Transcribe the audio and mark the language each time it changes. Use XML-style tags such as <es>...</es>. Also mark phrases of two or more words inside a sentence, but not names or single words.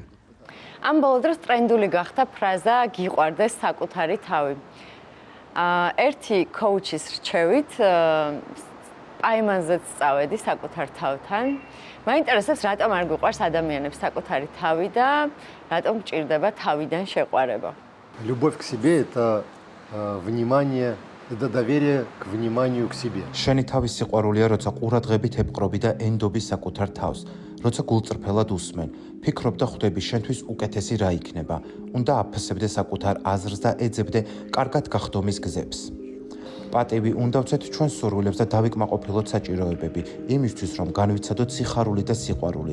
<ka>ამ ბოლო დროს ტრენდული გახდა ფრაზა გიყვარდეს საკუთარი თავი. ერთი კოუჩის რჩევით აიმანზეც წავედი საკუთარ თავთან. მაინტერესებს, რატომ არ გვიყვარს ადამიანებს საკუთარი თავი და რატომ გჭირდება თავიდან შეყვარება.</ka> <ru>Любовь к себе – это внимание, это доверие к вниманию к себе.</ru> <ka>შენი თავის სიყვარულია, როცა ყურადღებით ებყრობი და ენდობი საკუთარ თავს, როცა გულწრფელად უსმენ, ფიქრობ და ხვდები შენთვის უკეთესი რა იქნება, უნდა აფასებდე საკუთარ აზრს და ეძებდე კარგად გახდომის გზებს. პატივი უნდა ვცეთ ჩვენ სურვილებს და დავიკმაყოფილოთ საჭიროებები, იმისთვის რომ განვიცადოთ სიხარული და სიყვარული.</ka>